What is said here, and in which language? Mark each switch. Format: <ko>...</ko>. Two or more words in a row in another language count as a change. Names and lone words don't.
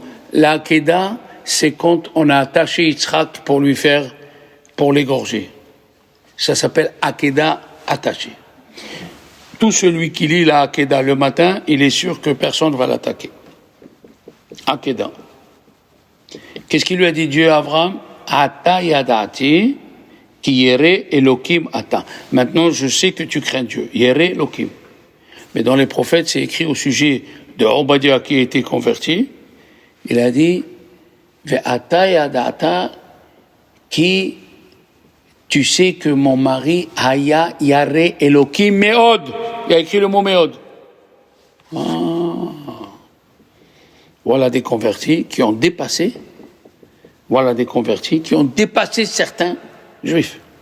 <fr>La Hakeda, c'est quand on a attaché Yitzhak pour l'égorger. Ça s'appelle Hakeda attaché. Tout celui qui lit la Hakeda le matin, il est sûr que personne ne va l'attaquer. Hakeda. Qu'est-ce qu'il lui a dit Dieu à Abraham?</fr> <he>אתה ידעתי כי ירא אלהים אתה.</he> <fr>Maintenant, je sais que tu crains Dieu.</fr> <he>ירא אלהים.</he> <fr>Mais dans les prophètes, c'est écrit au sujet de Obadiah qui a été converti. Il a dit</fr> <he>ואתה ידעת כי</he> <fr>tu sais que mon mari,</fr> <he>היה ירא אלקים מאד,</he> <fr>il a écrit le mot Meod. Voilà des convertis qui ont dépassé, certains juifs.</fr>